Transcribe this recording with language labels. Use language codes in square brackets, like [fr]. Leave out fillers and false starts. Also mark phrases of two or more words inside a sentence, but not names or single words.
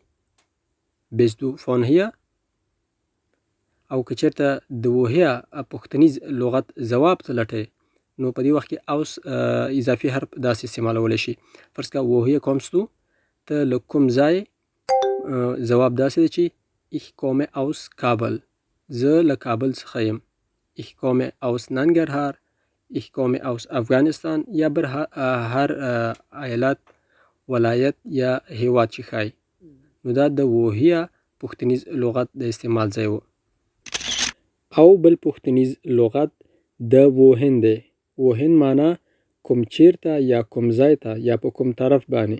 [de] Bist du von hier. [ps] او که چېرته د ووهیا پښتنیز لغت ځواب ته لټئ، نو په دې وخت کې اوس اضافي حرف داسې استعمالولی شي. فرض که [de] Woher kommst du, [ps] ته له کوم ځای؟ ځواب داسې دی چې [de] ich komme aus Kabel. [ps] زه له کابل څخه یم. [de] ich komme aus Nangarhar. ich komme aus Afghanistan. [ps] یا بر هر ایالت، ولایت یا هیواد چې ښایي. نو دا د ووهیا پښتنیز لغت د استعمال ځای و. او بل پښتنیز لغت د ووهن دی. ووهن معنا کوم چیرته یا کوم ځای ته یا په کوم طرف باندې.